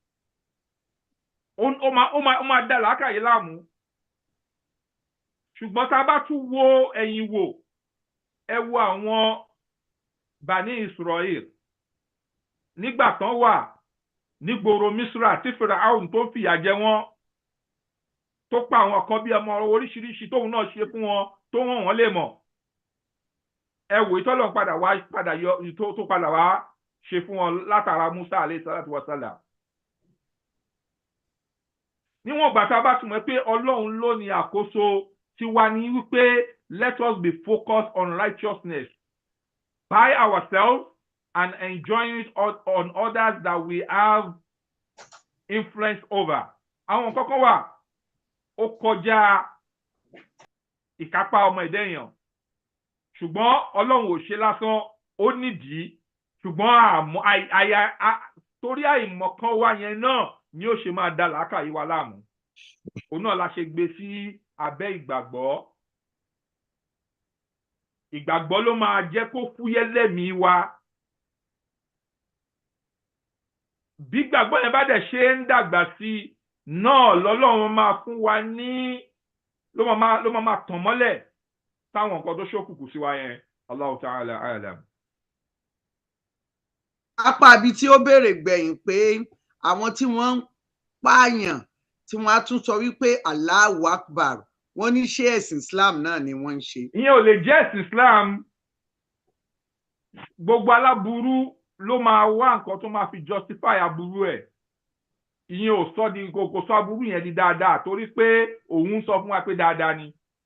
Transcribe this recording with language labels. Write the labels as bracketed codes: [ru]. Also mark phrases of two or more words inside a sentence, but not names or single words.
[yo] ó máa dá làákàyè láàmú ṣùgbọ́n tá bá tún wo ẹ̀yìn wò ẹ wo àwọn Bani Israel nígbà tán wà nígboro Misra tí Fáráò tó ń fìyà jẹ wọ́n tó pa àwọn kan bí ọmọ oríṣiríṣi tóun náà ṣe fún wọn tó hàn wọ́n lè mọ̀ ẹ wò ìtọ́lọ̀ padà wá ṣe fún wọn látara Musa [ar] عليه الصلاة والسلام [yo] níwọ̀n ìgbà tá a bá túmọ̀ pé Ọlọ́run ló ní àkóso tiwa ní wípé [en] let us be focused on righteousness by ourselves and enjoying it on others that we have influence over. [yo] Àwọn kọ́kọ́ wà ó kọjá ìkápá ọmọ ẹ̀dá èèyàn ṣùgbọ́n Ọlọ́run ò ṣe lásán ó ó nídìí ṣùgbọ́n torí àìmọ̀kan wa yẹn náà ni ó ṣe máa da làákàyè wa láàmú òun náà la ṣe gbé sí abẹ́ ìgbàgbọ́ ìgbàgbọ́ ló máa jẹ́ kó fúyẹ́ lẹ́mìí wa bí gbàgbọ́ yẹn bá dẹ̀ ṣe ń dàgbà sí náà lọ́lọ́run máa fún wa ní ló máa tàn mọ́lẹ̀ táwọn nǹkan tó ṣókùnkùn sí wa yẹn [ar] الله تعالى أعلم. [yo] apá ibi tí ó béèrè gbẹ̀yìn pé àwọn tí wọ́n ń pààyàn tí wọ́n á tún sọ wípé [ar] الله أكبر [yo] wọ́n ní ṣé ẹ̀sìn Islam náà ni wọ́n ń ṣe. ìyẹn ò lè jẹ́ ẹ̀sìn Islam gbogbo aláburú ló máa wá nǹkan tó máa fi justify aburú ẹ̀ ìyẹn ò sọ di kò sọ aburú yẹn di dáadáa torí pé òun sọ fún wa pé dáadáa ni.